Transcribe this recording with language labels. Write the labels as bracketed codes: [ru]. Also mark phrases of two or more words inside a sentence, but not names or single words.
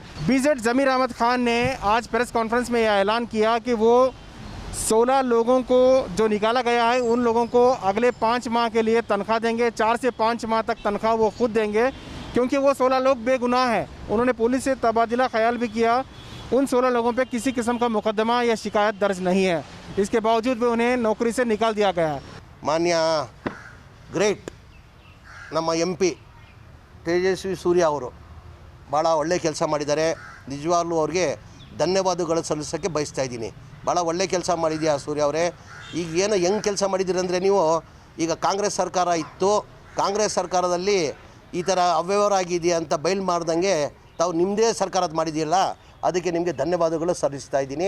[hi] बीजेड ज़मीर अहमद खान ने आज [en] press conference [hi] में यह ऐलान किया कि वो 16 लोगों को जो निकाला गया है उन लोगों को अगले 5 माह के लिए तनख्वाह देंगे। 4 से 5 माह तक तनख्वाह वो खुद देंगे, क्योंकि वो 16 लोग बेगुनाह हैं। उन्होंने पुलिस से तबादला ख्याल भी किया। उन 16 लोगों पे किसी किस्म का मुकदमा या शिकायत दर्ज नहीं है। इसके बावजूद भी उन्हें नौकरी से निकाल दिया गया है। [kn] ಮಾನ್ಯ ಗ್ರೇಟ್ ನಮ್ಮ MP ತೇಜಸ್ವಿ ಸೂರ್ಯ ಅವರು ಭಾಳ ಒಳ್ಳೆ ಕೆಲಸ ಮಾಡಿದ್ದಾರೆ. ನಿಜವಾಗ್ಲೂ ಅವ್ರಿಗೆ ಧನ್ಯವಾದಗಳು ಸಲ್ಲಿಸೋಕ್ಕೆ ಬಯಸ್ತಾ ಇದ್ದೀನಿ. ಭಾಳ ಒಳ್ಳೆ ಕೆಲಸ ಮಾಡಿದ್ಯಾ ಸೂರ್ಯ ಅವರೇ. ಈಗ ಏನು ಹೆಂಗೆ ಕೆಲಸ ಮಾಡಿದ್ದೀರಿ ಅಂದರೆ, ನೀವು ಈಗ ಕಾಂಗ್ರೆಸ್ ಸರ್ಕಾರ ಇತ್ತು, ಕಾಂಗ್ರೆಸ್ ಸರ್ಕಾರದಲ್ಲಿ ಈ ಥರ ಅವ್ಯವಹಾರ ಆಗಿದೆಯಾ ಅಂತ ಬಯಲು ಮಾಡ್ದಂಗೆ ತಾವು ನಿಮ್ಮದೇ ಸರ್ಕಾರದ ಮಾಡಿದೆಯಲ್ಲ, ಅದಕ್ಕೆ ನಿಮಗೆ ಧನ್ಯವಾದಗಳು ಸಲ್ಲಿಸ್ತಾ ಇದ್ದೀನಿ.